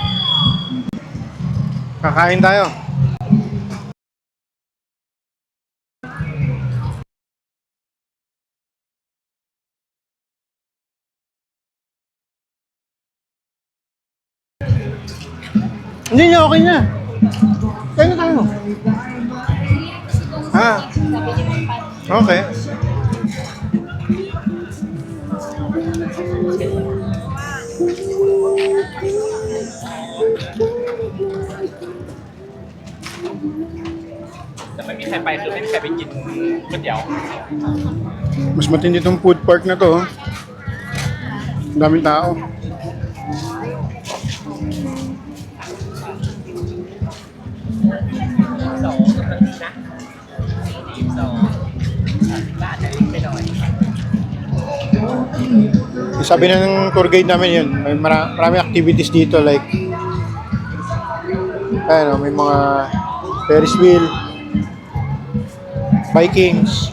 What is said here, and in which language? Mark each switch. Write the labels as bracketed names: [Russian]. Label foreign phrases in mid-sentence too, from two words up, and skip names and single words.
[Filipino] Kakain tayo. Hindi niya, okay na. Kaya na tayo. Ah. [English] Okay. [Thai] แต่ไม่มีใครไปคือไม่มีใครไปกินก๋วยเตี๋ยว [Filipino] Mas matindi itong food park na to. Oh. Ang daming tao. Sabi na ng tour guide namin yun, may maraming activities dito like ano, may mga Ferris wheel, Vikings.